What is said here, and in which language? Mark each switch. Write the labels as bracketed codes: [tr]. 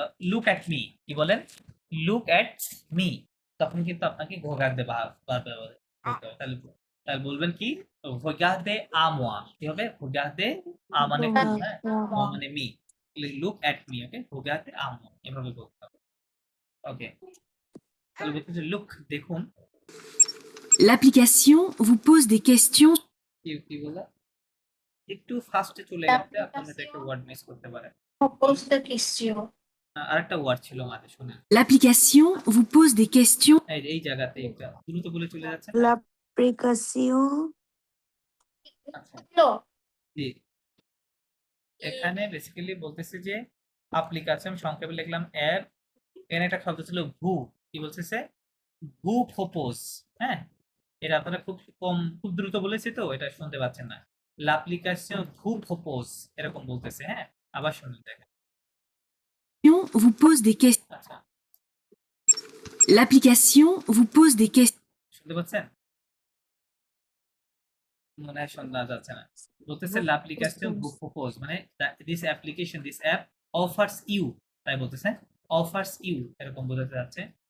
[bn] Look at me কি বলেন look at me তখন কিন্তু আপনাকে regarder ব্যবহার করতে হবে তাহলে তাহলে বলবেন কি [fr] regarder à moi [bn] কি হবে regarder à মানে কি হ্যাঁ moi মানে me [en] look at me [bn] okay regarder à moi এভাবে বলতে হবে ওকে তাহলে বলতেছে লুক দেখুন [fr] L'application vous pose des questions [bn] কি বলে একটু ফাস্টে চলে গেছে আপনাদের একটা ওয়ার্ড মিস করতে পারে [fr] Propose de question. [bn] আরেকটা ওয়ার্ড ছিল মাঝে শুনে [fr] L'application vous pose des questions [bn] এই জায়গাতে একটা দ্রুত বলে চলে যাচ্ছে না? [fr] L'application. [bn] আচ্ছা [en] No. [bn] জি এখানে বেসিক্যালি বলতেছে যে অ্যাপ্লিকেশন সংক্ষেপে লিখলাম অ্যাপ এখানে একটা শব্দ ছিল ভু কি বলতেছে ভু প্রপোজ হ্যাঁ এটা আপনারা খুব দ্রুত বলেছি তো এটা শুনতে পাচ্ছেন না [fr] l'application ভু প্রপোজ [bn] এরকম বলতেছে হ্যাঁ আবার শুনুন দেখেন [fr] vous pose des questions. [bn] আচ্ছা [fr] L'application vous pose des questions. [bn] শুনতে পাচ্ছেন মনে হয় শোনা যাচ্ছে না বলতেছে l'application ভু প্রপোজ মানে [en] this app offers you [bn] তাই বলতেছে offers you এরকম বোঝাতে যাচ্ছে